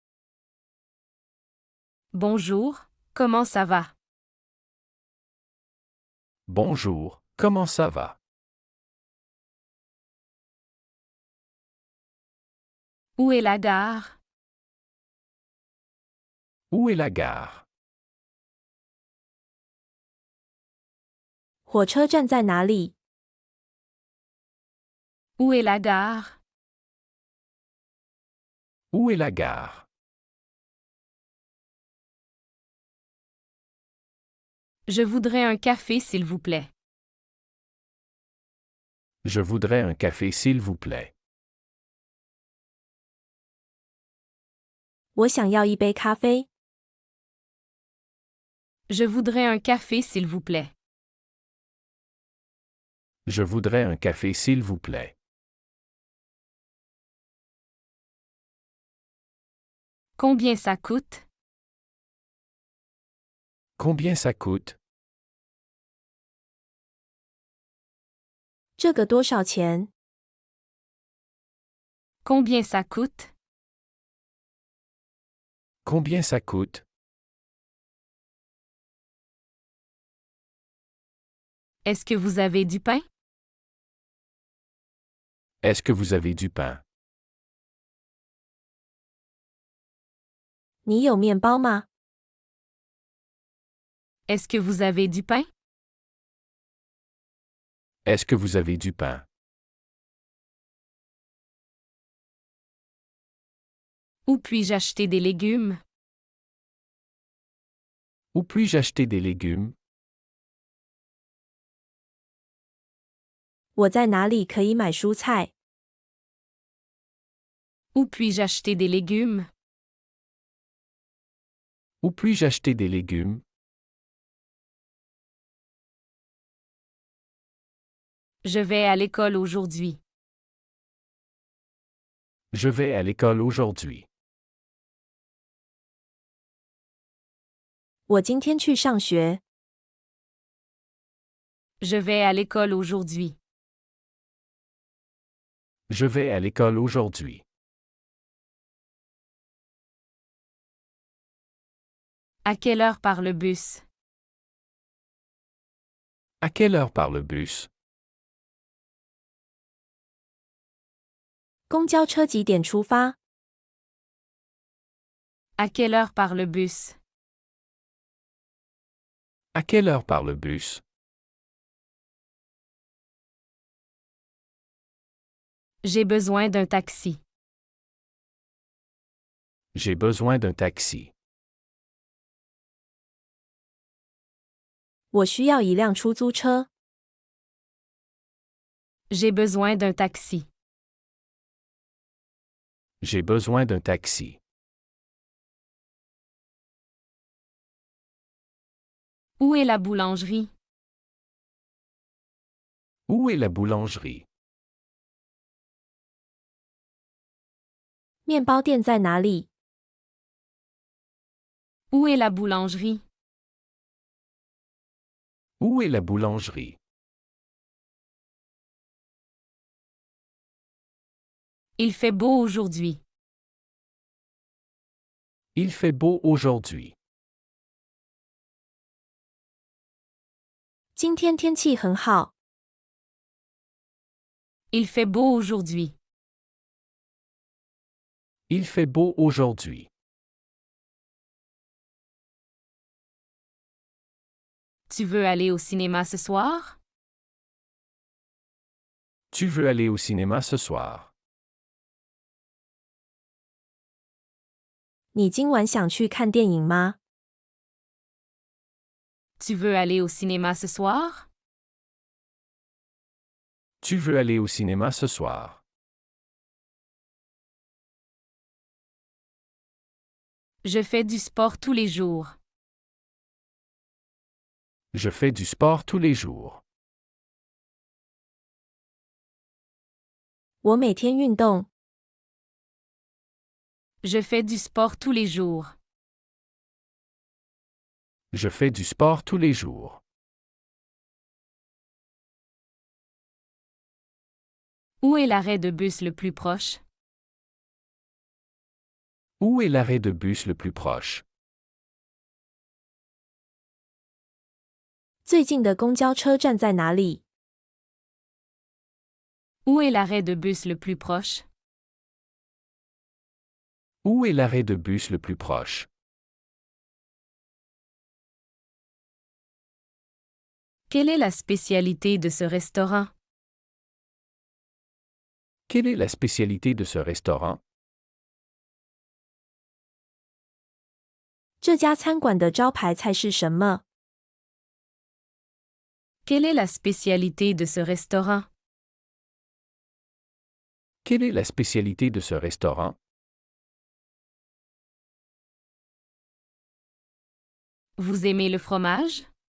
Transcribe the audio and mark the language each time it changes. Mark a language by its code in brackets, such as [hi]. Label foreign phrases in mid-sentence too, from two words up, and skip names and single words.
[fr] Bonjour, comment ça va? Bonjour, comment ça va? Où est la gare? Où est la gare? [zh] 火车站在哪里？ [fr] Où est la gare? Où est la gare? Je voudrais un café s'il vous plaît. Je voudrais un café s'il vous plaît. [zh] 我想要一杯咖啡。 [fr] Je voudrais un café s'il vous plaît. Je voudrais un café s'il vous plaît. Combien ça coûte? Combien ça coûte? [zh] 这个多少钱？ [fr] Combien ça coûte? Combien ça coûte? Est-ce que vous avez du pain? Est-ce que vous avez du pain? [zh] 你有面包吗？ [fr] Est-ce que vous avez du pain? Est-ce que vous avez du pain? Où puis-je acheter des légumes? Où puis-je acheter des légumes? [zh] 我在哪里可以买蔬菜？ [fr] Où puis-je acheter des légumes? Où puis-je acheter des légumes? Je vais à l'école aujourd'hui. Je vais à l'école aujourd'hui. [zh] 我今天去上学。 [fr] Je vais à l'école aujourd'hui. Je vais à l'école aujourd'hui. À quelle heure part le bus? À quelle heure part le bus? [zh] 公交车几点出发？ [fr] À quelle heure part le bus? À quelle heure part le bus? J'ai besoin d'un taxi. J'ai besoin d'un taxi. [zh] 我需要一辆出租车。 [fr] J'ai besoin d'un taxi. J'ai besoin d'un taxi. Où est la boulangerie? Où est la boulangerie? [zh] 面包店在哪里？ [fr] Où est la boulangerie? Où est la boulangerie? Il fait beau aujourd'hui. Il fait beau aujourd'hui. [zh] 今天天气很好。 [fr] Il fait beau aujourd'hui. Il fait beau aujourd'hui. Tu veux aller au cinéma ce soir? Tu veux aller au cinéma ce soir? [zh] 你今晚想去看电影吗？ [fr] Tu veux aller au cinéma ce soir? Tu veux aller au cinéma ce soir? Je fais du sport tous les jours. Je fais du sport tous les jours. [zh] 我每天运动。 [fr] Je fais du sport tous les jours. Je fais du sport tous les jours. Où est l'arrêt de bus le plus proche? Où est l'arrêt de bus le plus proche? [zh] 最近的公交车站在哪里？ [fr] Où est l'arrêt de bus le plus proche? Où est l'arrêt de bus le plus proche? Quelle est la spécialité de ce restaurant? Quelle est la spécialité de ce restaurant? [zh] 这家餐馆的招牌菜是什么？ [fr] Quelle est la spécialité de ce restaurant? Quelle est la spécialité de ce restaurant? Vous aimez le fromage?